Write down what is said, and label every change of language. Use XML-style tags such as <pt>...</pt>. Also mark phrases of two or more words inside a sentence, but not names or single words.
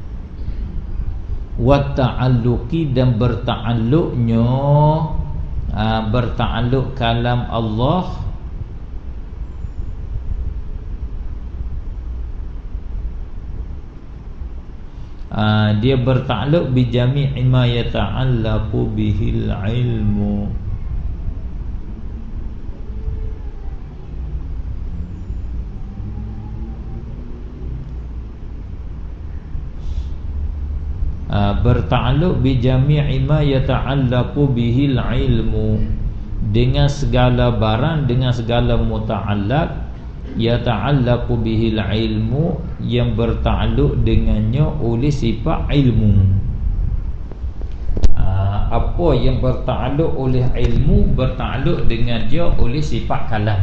<ms>wa ta'alluqi dan berta'alluqnya, berta'alluq kalam Allah dia berta'alluq</ms> <ar>بجميع ما يتعلق به العلم. Berta'alluq بجميع ما يتعلق به العلم,</ar> <ms>dengan segala barang, dengan segala muta'allaq,</ms> <ar>يتعلق به العلم,</ar> <ms>yang berta'alluq dengannya oleh sifat ilmu. Apa yang berta'alluq oleh ilmu, berta'alluq dengan dia oleh sifat kalam.</ms>